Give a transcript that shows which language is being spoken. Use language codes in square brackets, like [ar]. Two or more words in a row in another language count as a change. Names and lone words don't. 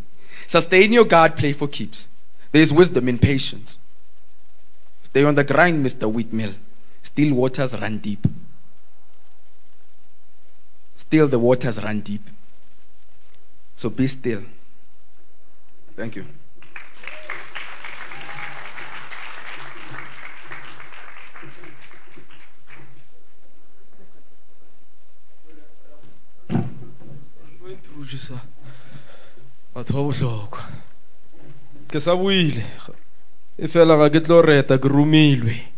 [en] Sustain your guard, play for keeps. There is wisdom in patience. Stay on the grind, Mr. Wheatmill. Still waters run deep. Still the waters run deep. So be still. Thank you. [nso] Batho ba bohlokwa ke sa buile e fela ga ke tlo reta ke rumilwe